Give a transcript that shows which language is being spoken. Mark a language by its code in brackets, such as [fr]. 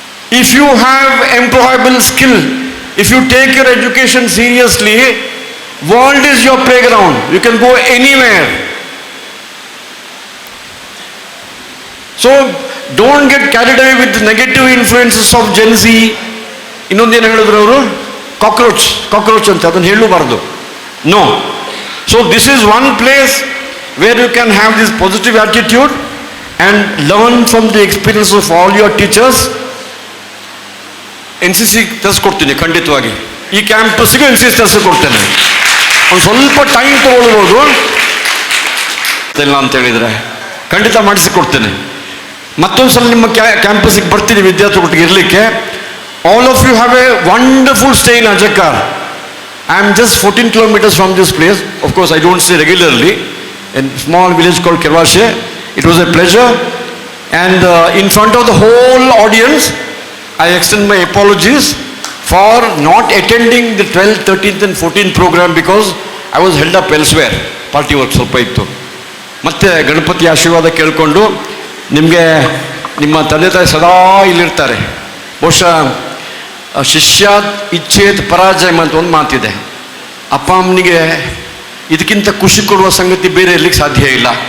[en] If you have employable skill, if you take your education seriously, world is your playground. You can go anywhere. So don't get carried away with the negative influences of Gen Z. [kn] ಇನ್ನೊಂದೇನು ಹೇಳಿದ್ರು ಅವರು, cockroach ಅಂತ, ಅದನ್ನು ಹೇಳಬಾರ್ದು. [en] No. So this is one place where you can have this positive attitude and learn from the experience of all your teachers. [kn] NCC ತರಿಸ್ಕೊಡ್ತೀನಿ ಖಂಡಿತವಾಗಿ. ಈ ಕ್ಯಾಂಪಸ್ಗೆ NCC ತರಿಸ್ಕೊಡ್ತೇನೆ. ಒಂದು ಸ್ವಲ್ಪ ಟೈಮ್ ತಗೊಳ್ಬೋದು ಇಲ್ಲ ಅಂತ ಹೇಳಿದರೆ ಖಂಡಿತ ಮಾಡಿಸಿಕೊಡ್ತೇನೆ. ಮತ್ತೊಂದು ಸಲ ನಿಮ್ಮ ಕ್ಯಾಂಪಸ್ಗೆ ಬರ್ತೀನಿ ವಿದ್ಯಾರ್ಥಿಗಳಿಗೆ ಇರಲಿಕ್ಕೆ. [en] All of you have a wonderful stay in Ajekar. I am just 14 kilometers from this place. Of course, I don't stay regularly. In a small village called Kervashe. It was a pleasure. And in front of the whole audience, I extend my apologies for not attending the 12th, 13th and 14th program because I was held up elsewhere. [kn] Party work ಸ್ವಲ್ಪ ಇತ್ತು. ಮತ್ತೆ ಗಣಪತಿ ಆಶೀರ್ವಾದ ಕೇಳಿಕೊಂಡು ನಿಮಗೆ ನಿಮ್ಮ ತಂದೆ ತಾಯಿ ಸದಾ ಇಲ್ಲಿರ್ತಾರೆ. ಬಹುಶಃ [sa] ಶಿಷ್ಯ ಇಚ್ಛೇತ್ ಪರಾಜಯ [kn] ಅಂತ ಒಂದು ಮಾತಿದೆ. ಅಪ್ಪ ಅಮ್ಮನಿಗೆ ಇದಕ್ಕಿಂತ ಖುಷಿ ಕೊಡುವ ಸಂಗತಿ ಬೇರೆ ಇರಲಿಕ್ಕೆ ಸಾಧ್ಯ ಇಲ್ಲ.